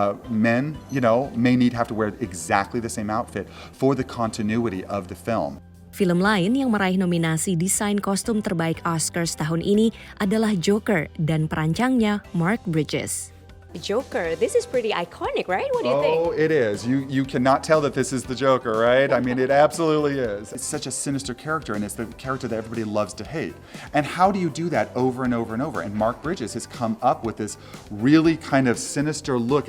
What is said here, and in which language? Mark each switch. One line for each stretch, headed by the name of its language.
English: Men, you know, may have to wear exactly the same outfit for the continuity of the film.
Indonesian: Film lain yang meraih nominasi desain kostum terbaik Oscars tahun ini adalah Joker dan perancangnya Mark Bridges.
English: Joker, this is pretty iconic, right? What do you think? Oh, it is. You cannot tell that this is the Joker, right? I mean, it absolutely is. It's such a sinister character, and it's the character that everybody loves to hate. And how do you do that over and over and over? And Mark Bridges has come up with this really kind of sinister look.